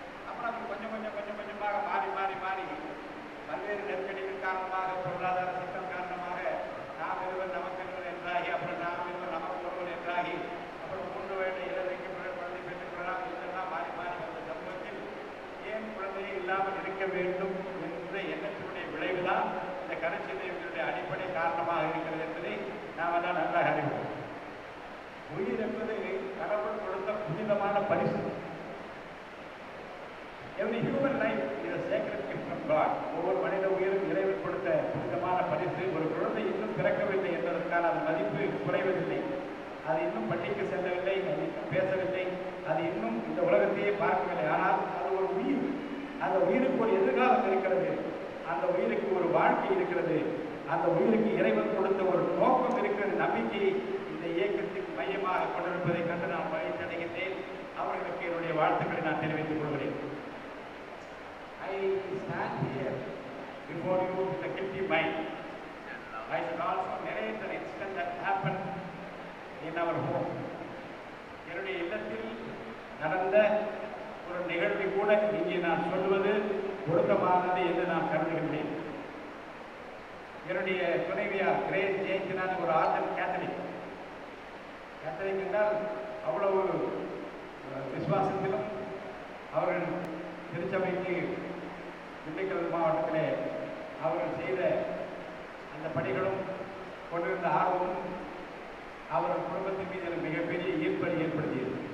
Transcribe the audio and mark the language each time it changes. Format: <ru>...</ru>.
<ta>அப்புறம் அது கொஞ்சம் கொஞ்சமாக மாறி பல்வேறு நெருக்கடிகள் காரணமாக, பொருளாதார சிக்கல் காரணமாக நாம் இருவர் நமக்கு இருவர் என்றாகி, அப்புறம் நாம் இருவர் நமக்கு ஒருவர் என்றாகி, அப்புறம் 3 வயது இளவைக்கு குழந்தை பெற்றுக்கொள்ளலாம் இதெல்லாம் மாறி வந்த சமூகத்தில் ஏன் குழந்தையை இல்லாமல் இருக்க வேண்டும் என்ற எண்ணத்தினுடைய விளைவுதான் இந்த கருச்சிதைவுகளுடைய அடிப்படை காரணமாக இருக்கிறது என்பதை நாம் எல்லாம் நன்றாக அறிவோம். உயிர் என்பது கடவுள் கொடுத்த புனிதமான பரிசு.</ta> <en>Every human life is a sacred gift from God.</en> <ta>ஒவ்வொரு மனித உயிரும் இறைவன் கொடுத்த புனிதமான பரிசு. ஒரு குழந்தை இன்னும் பிறக்கவில்லை என்பதற்கான அது மதிப்பு குறைவதில்லை. அது இன்னும் பள்ளிக்கு செல்லவில்லை, அது இன்னும் பேசவில்லை, அது இன்னும் இந்த உலகத்தையே பார்க்கவில்லை. ஆனால் அது ஒரு உயிர். அந்த உயிருக்கு ஒரு எதிர்காலம் இருக்கிறது, அந்த உயிருக்கு ஒரு வாழ்க்கை இருக்கிறது, அந்த உயிருக்கு இறைவன் கொடுத்த ஒரு நோக்கம் இருக்கிறது. நம்பிக்கையை இந்த இயக்கத்தின் மையமாக கொண்டிருப்பதை கண்டு நான் மகிழ்ச்சி அடைகின்றேன். அவர்களுக்கு என்னுடைய வாழ்த்துக்களை நான் தெரிவித்துக் கொள்கிறேன்.</ta> <en>I stand here before you with a guilty mind. I should also narrate an incident that happened in our home.</en> <ta>என்னுடைய இல்லத்தில் நடந்த ஒரு நிகழ்வை கூட இங்கே நான் சொல்வது பொருத்தமானது என்று நான் கருதுகின்றேன். என்னுடைய துணைவியார் கிரேஸ் ஜெயந்தினான் ஒரு ஆர்டன் கேத்தலிக். கேத்தலிக் என்றால் அவ்வளவு விசுவாசத்திலும் அவர்கள் திருச்சபைக்கு திண்டுக்கல் மாவட்டத்திலே அவர்கள் செய்த அந்த பணிகளும் கொண்டிருந்த ஆர்வமும் அவர்கள் குடும்பத்தின் மீது மிகப்பெரிய ஈர்ப்பை ஏற்படுத்தியது.</ta>